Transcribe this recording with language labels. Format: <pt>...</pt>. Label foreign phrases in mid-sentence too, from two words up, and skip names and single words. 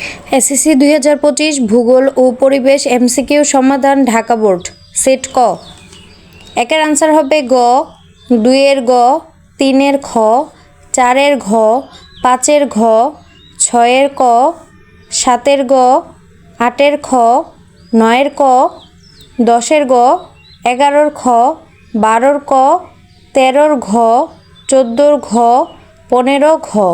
<bn>এসএসসি 2025 ভূগোল ও পরিবেশ এমসিকিউ সমাধান ঢাকা বোর্ড সেট ক। একের আনসার হবে গ, দুইয়ের গ, তিনের খ, চারের ঘ, পাঁচের ঘ, ছয়ের ক, সাতের গ, আটের খ, নয়ের ক, দশের গ, এগারোর খ, বারোর ক, তেরোর ঘ, চোদ্দোর ঘ, 15 ঘ,</bn>